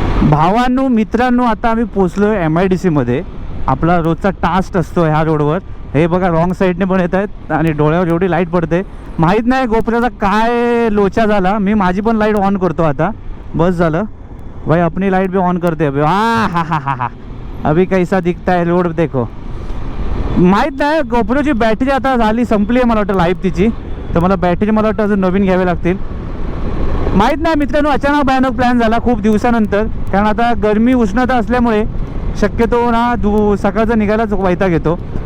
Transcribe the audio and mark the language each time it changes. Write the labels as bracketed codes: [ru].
[mr] भावांनो मित्रांनो, आता आम्ही पोचलो MIDC मध्ये। आपला रोजचा टास्क असतो ह्या रोडवर। हे बघा रॉंग साईडने पण येत आहेत आणि डोळ्यावर एवढी लाईट पडते, माहीत नाही गोप्रोचा काय लोचा झाला। मी माझी पण लाईट ऑन करतो आता, बस झालं भाई, [hi] अपनी लाइट भी ऑन करते अभी। हा अभी कैसा दिखता है रोड देखो। [mr] माहीत नाही गोप्रोची बॅटरी आता झाली, संपली आहे मला वाटतं लाईफ तिची, तर मला बॅटरी मला वाटतं अजून नवीन घ्यावे लागतील। माहीत नाही मित्रांनो, अचानक भयानक प्लॅन झाला खूप दिवसानंतर, कारण आता गरमी उष्णता असल्यामुळे शक्यतो ना सकाळचं निघायलाच वैताग येतो।